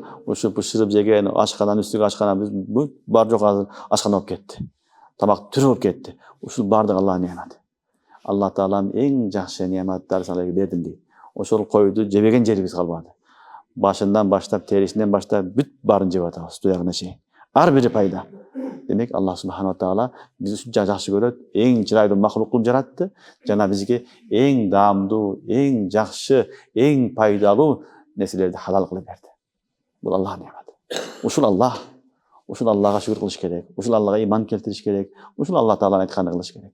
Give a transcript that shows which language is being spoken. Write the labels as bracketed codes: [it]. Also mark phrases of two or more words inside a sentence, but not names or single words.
[ky] Ушу бышырып жеген, ашканан үстүгө ашканан бүт бар жок азыр ашкана болуп кетти. Тамак түрү болуп кетти. Ушул бардык Аллахтын неаматы. Алла Таалам эң жакшы неаматтарды силерге бердим дейт. Ошол койду жебеген жерибиз калбады. Башынан баштап, терисинен баштап бүт барын жеп атабыз, туягына чейин. Ар бири пайда. Демек Аллах [ar] سبحانه وتعالى [ky] бизди ушунча жакшы көрөт, эң чырайлуу махлук кылып жаратты, жана бизге эң даамдуу, эң жакшы, эң пайдалуу нерселерди халал кылып берди. Бул Аллахтын неаматы. Ушул Аллах, ушул Аллага шүгүр кылыш керек, ушул Аллага иман келтириш керек, ушул Алла Тааланын айтканын кылыш керек.